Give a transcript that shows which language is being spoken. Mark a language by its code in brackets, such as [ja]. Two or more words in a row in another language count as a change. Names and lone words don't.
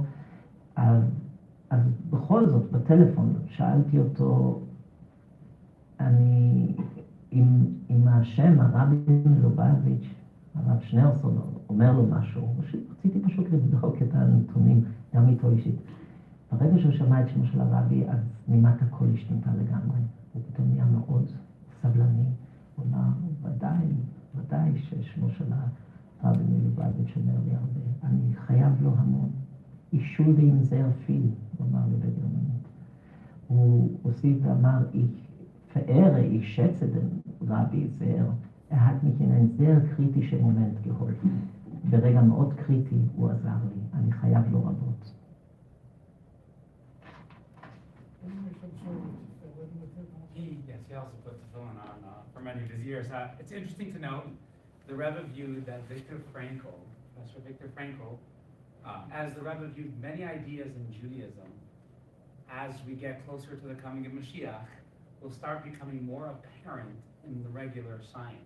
[he] אז בכל זאת, בטלפון שאלתי אותו, אם השם, הרבי מלובביץ', הרב שניאורסון, אומר לו משהו, רציתי פשוט לבדוק את הנתונים, גם איתו אישית. ברגע שהוא שמע את שמו של הרבי, אז נימת הכל השתנתה לגמרי. הוא פתאום נהיה מאוד סבלני. הוא אמר, ודאי ששמו של הרבי מלובביץ' אומר לי הרבה. אני חייב לו המון. [de] Ich schulde ihm sehr viel, [he] הוא אמר לי בגרמנית. הוא הוסיף ואמר, [de] ich schätze den Rabbi sehr. hat mich in einen sehr kritischen Moment geholfen. [he] ברגע מאוד קריטי הוא עזר לי. אני חייב לו רבות. [en] He also put the film on for many of his years. It's interesting to note the Rebbe viewed that Professor Viktor Frankl, as the Rebbe viewed many ideas in Judaism, as we get closer to the coming of Mashiach, will start becoming more apparent in the regular science.